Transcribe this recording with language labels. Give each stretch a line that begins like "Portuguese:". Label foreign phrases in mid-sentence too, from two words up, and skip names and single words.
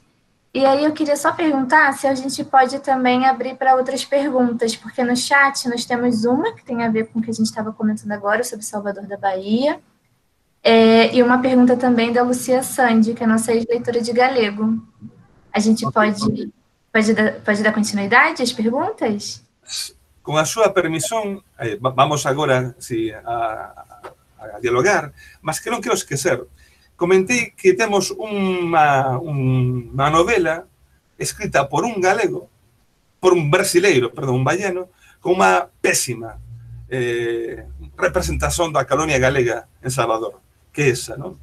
Portuguese: E aí eu queria só perguntar se a gente pode também abrir para outras perguntas, porque no chat nós temos uma que tem a ver com o que a gente estava comentando agora sobre Salvador da Bahia, e uma pergunta também da Lucia Sandi, que é a nossa ex-leitora de galego. A gente pode dar continuidade às perguntas? Com a sua permissão,
Galician: vamos agora a dialogar, mas que non quero esquecer. Comentei que temos unha novela escrita por un galego, por un brasileiro, perdón, un baiano, con unha pésima representación da colonia galega en Salvador, que é esa, non?